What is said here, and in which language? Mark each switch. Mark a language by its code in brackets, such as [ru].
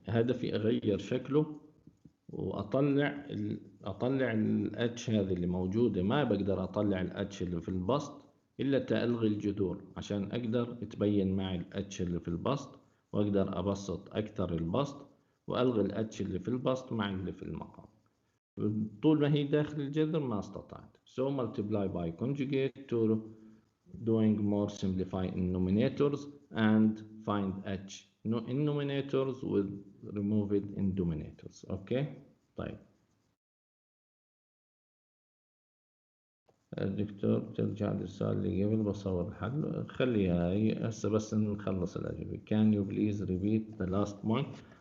[ar] هدفي أغير شكله وأطلع أطلع الاتش هذه اللي موجودة. ما بقدر أطلع الاتش اللي في البسط إلا تألغي الجذور عشان أقدر تبين معي الاتش اللي في البسط، وأقدر أبسط أكثر البسط وألغي الاتش اللي في البسط مع اللي في المقام. طول ما هي داخل الجذر ما استطعت. [en] So multiply by conjugate to doing more simplify in nominators and find h in nominators will remove it in denominators. [ar] اوكي. طيب الدكتور ترجع للسؤال اللي قبل بصور الحل. خليها هي هسه بس نخلص الأجوبة. [en] Can you please repeat the last point?